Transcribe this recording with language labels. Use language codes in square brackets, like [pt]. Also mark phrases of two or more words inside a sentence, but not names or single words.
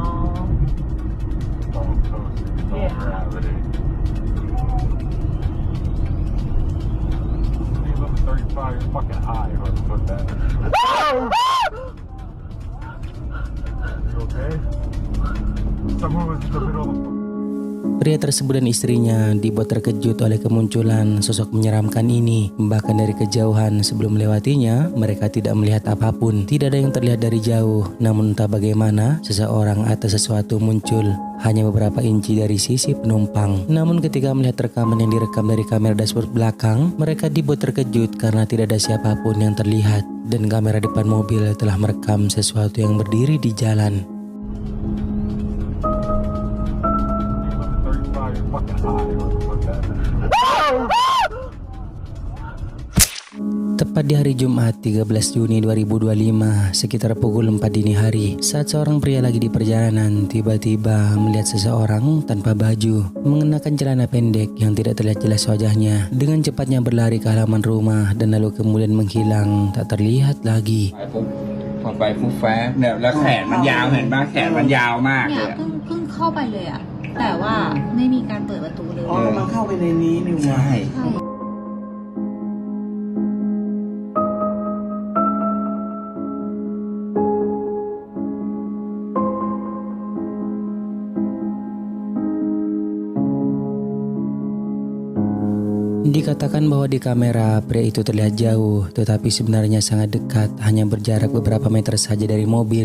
[en] Oh, toasty. It's all Yeah. gravity. Speed limit 35, you're fucking high. Whoever put that in. You okay? Someone was in the middle of the [id] Pria tersebut dan istrinya dibuat terkejut oleh kemunculan sosok menyeramkan ini. Bahkan dari kejauhan sebelum melewatinya, mereka tidak melihat apapun. Tidak ada yang terlihat dari jauh. Namun entah bagaimana, seseorang atau sesuatu muncul hanya beberapa inci dari sisi penumpang. Namun ketika melihat rekaman yang direkam dari kamera dashboard belakang, mereka dibuat terkejut karena tidak ada siapapun yang terlihat. Dan kamera depan mobil telah merekam sesuatu yang berdiri di jalan. [en] fucking high. Whoever put that in. [id] Tepat di hari Jumat 13 Juni 2025 sekitar pukul 4 dini hari, saat seorang pria lagi di perjalanan tiba-tiba melihat seseorang tanpa baju mengenakan celana pendek yang tidak terlihat jelas wajahnya. Dengan cepatnya berlari ke halaman rumah dan lalu kemudian menghilang tak terlihat lagi. [th] พอไปฟุบฟ้าเนี่ยแล้วแขนมันยาวเห็นป่ะแขนมันยาวมาก เนี่ เลย ย เพิ่งเข้าไปเลยอะแต่ว่าไม่มีการเปิดประตูเลย อ๋อมันเข้าไปในนี้นี่วะใช่ ใช่ [id] Dikatakan bahwa di kamera pria itu terlihat jauh, tetapi sebenarnya sangat dekat, hanya berjarak beberapa meter saja dari mobil.